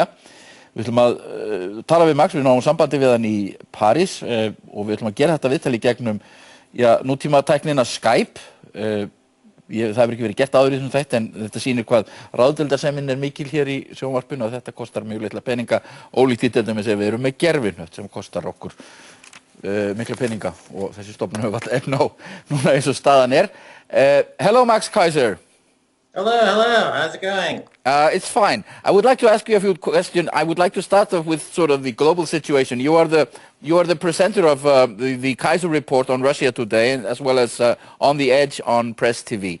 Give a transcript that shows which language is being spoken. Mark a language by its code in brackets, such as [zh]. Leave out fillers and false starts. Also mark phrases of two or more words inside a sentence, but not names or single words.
[is] Við ætlum að tala við Max, við náum sambandi við hann í París og við ætlum að gera þetta viðtal í gegnum nútímatæknina Skype. Það hefur ekki verið gert áður í þessum þætti en þetta sýnir hvað ráðdeildarsemin mikil hér í sjónvarpinu og þetta kostar mjög litla peninga, ólíkt því til dæmis ef við erum með gervihnött sem kostar okkur mikla peninga og þessi stofnun hefur alltaf efna á núna eins og staðan Hello Max Keiser. [en] Hello, how's it going? It's fine. I would like to ask you a few questions. I would like to start off with sort of the global situation. You are the presenter of the Keiser report on Russia today, as well as On the Edge on Press TV.